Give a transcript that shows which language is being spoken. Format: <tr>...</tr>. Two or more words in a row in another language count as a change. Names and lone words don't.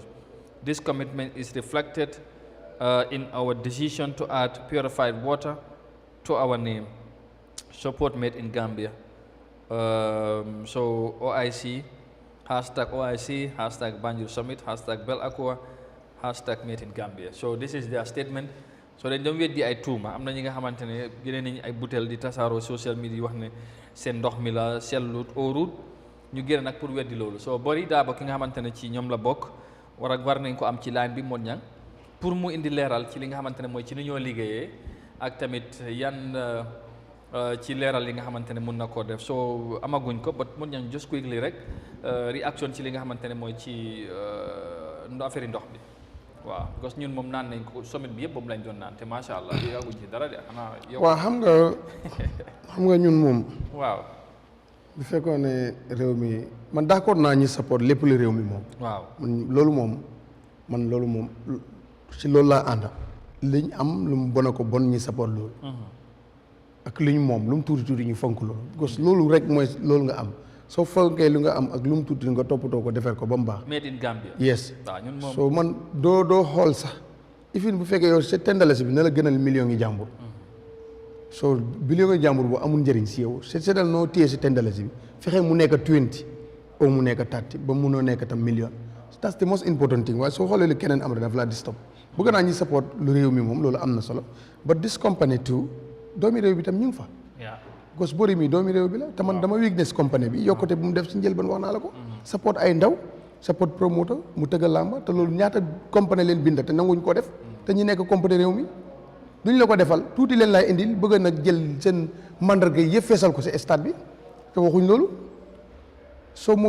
<en>This commitment is reflected in our decision to add purified water to our name. Support Made in Gambia. So OIC, #OIC, #Banjul Summit, #Bell Aqua, #Made in Gambia. So this is their statement.</en> <wo>So dañ doon weddi ay tuuma am na ñi nga xamante ne génne nañ ay butéel di tasaaroo</wo> <en>social media</en> <wo>wax ne seen ndox mi la sellut óorut ñu génn nag pour weddi loolu soo Body Dabo ki nga xamante ne ci ñoom la bokk war nañ ko am ci line bi Mon Niang pour mu indi leeral ci li nga xamante ne mooy ci ni ñoo liggéeyee ak tamit yan ci leeral li nga xamante ne mun na koo def soo amaguñ ko but Mon Niang</wo> <en>just quickly</en> <wo>rek réaction ci li nga xamante ne mooy ci affaire ndox bi waaw</wo> <fr>parce que</fr> <wo>ñun moom naan nañ ko summit bi yëpp boobu lañ doon naan te macha allah yàgguñ ci dara de xanaa yow. waaw xam nga ñun moom. waaw. bu fekkoon ne réew mi man d'accord naa ñi support lépp lu réew mi moom. waaw man loolu moom ci loolu laa ànda liñ am lu mu bon a ko bon ñi support loolu. ak liñ moom lu mu tuuti ñu fonk loolu. parce que loolu rek mooy loolu nga am soo fonkee lu nga am ak lu mu tuuti nga toppatoo ko defar ko ba mu baax.</wo> <en>Made in Gambia. yes</en> <wo>waaw ñun moom so man doo xool sax ifin bu fekkee yow sa 10 dalasi bi na la gënal millions yi jàmbur so millions yi jàmbur boo amul njëriñ si yow seetal noo téye si 10 dalasi bi fexe mu nekk 20 ou mu nekk 30 ba munoo nekk tam million</wo> <en>that's the most important thing</en> <wo>waaye soo xoolee lu keneen am rek daf laa di stop bëgg naa ñi support lu réew mi moom loolu am na solo</wo> <en>but this company too</en> <wo>doomi réew bi tam ñu ngi fa gos bori mi doomi réew bi la te man dama weakness company bi yokkute bu mu def si njëlbeen wax naa la ko support ay ndaw support promoteur mu tëggal làmba te loolu ñaata company leen binda te nanguñ ko def te ñu nekk company réew mi duñ la ko defal tuuti leen laay indil bëgg nag jël seen mandarga yëpp feesal ko si stade bi te waxuñ loolu soo moom</wo>